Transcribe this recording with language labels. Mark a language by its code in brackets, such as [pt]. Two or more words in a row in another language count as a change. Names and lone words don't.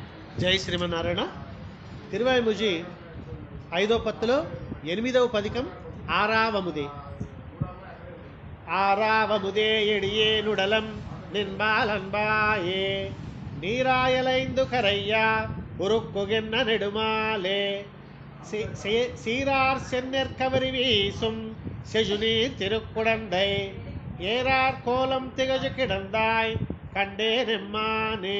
[te] జై శ్రీమన్నారాయణ. తిరువాయిముజి 5వ పత్తులో 8వ పదికం ఆరావముదే. [ta] ஆராவமுதே எடியே நுடலம் நின்பாலன்பாயே நீராயலைந்து கரையா உருக்குகென்ன நெடுமாலே சீரார் சென்னெற்கவரி வீசும் செஜுநீர் திருக்குடந்தை ஏறார் கோலம் திகழ கிடந்தாய் கண்டே நெம்மானே.